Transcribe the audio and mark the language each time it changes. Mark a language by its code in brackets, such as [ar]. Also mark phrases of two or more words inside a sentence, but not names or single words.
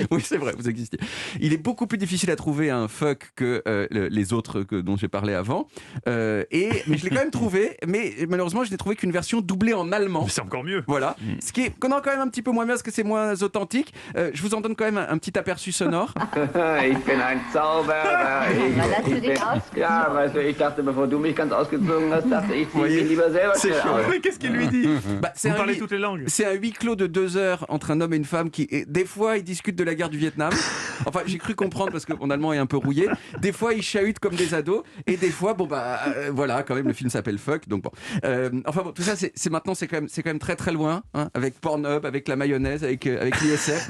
[fr] Oui, c'est vrai, vous existiez. Il est beaucoup plus difficile à trouver un fuck que les autres dont j'ai parlé avant. Mais je l'ai quand même trouvé, mais malheureusement, je n'ai trouvé qu'une version doublée en allemand. Mais c'est encore mieux. Voilà, ce qui est quand même un petit peu moins bien parce que c'est moins authentique. Je vous en donne quand même un petit aperçu sonore. [de] Ich bin ein Zauberer. Wann hast du dich ausgezogen? Ja, weißt du, ich dachte, bevor du mich ganz ausgezogen hast, dachte ich, zieh [fr] Voyez, [de] mich lieber selber [fr] c'est [de] schnell [fr] chaud, [de] aus. [fr] Mais qu'est-ce qu'il lui dit Bah, c'est Vous un parlez huis- toutes les langues. c'est un huis clos de 2 heures entre un homme et une femme qui, et des fois, ils discutent de la guerre du Vietnam. Enfin, j'ai cru comprendre parce que mon allemand est un peu rouillé. Des fois, ils chahutent comme des ados. Et des fois, voilà, quand même, le film s'appelle Fuck. Donc bon. Enfin bon, tout ça, c'est maintenant, c'est quand même très très loin, hein, avec Pornhub, avec la mayonnaise, avec l'ISF.